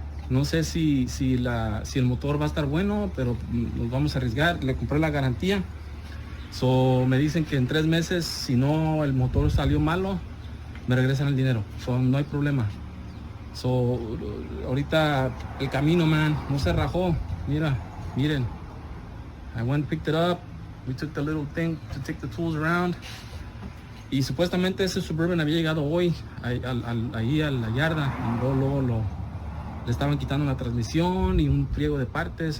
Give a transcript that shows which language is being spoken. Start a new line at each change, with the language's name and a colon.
Spanish: No sé si el motor va a estar bueno, pero nos vamos a arriesgar. Le compré la garantía. So me dicen que en 3 meses, si no el motor salió malo, me regresan el dinero. So no hay problema. So ahorita el Camino, man, no se rajó. Miren.
English: I went and picked it up. We took the little thing to take the tools around.
Spanish: Y supuestamente ese Suburban había llegado hoy ahí a la yarda. Y luego le estaban quitando la transmisión y un friego de partes.